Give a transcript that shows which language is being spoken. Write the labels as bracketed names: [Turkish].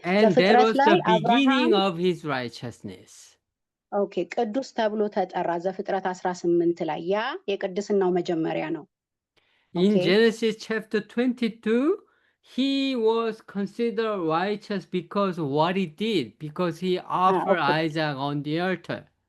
[English] And that was the beginning of his righteousness. [Amharic] Okay, ቅዱስ ተብሎ ተጠራ ዘፍጥረት 18 ላይ ያ የቅድስናው መጀመሪያ ነው። [English] In Genesis chapter 22 he was considered righteous because of what he did, because he offered Isaac on the altar.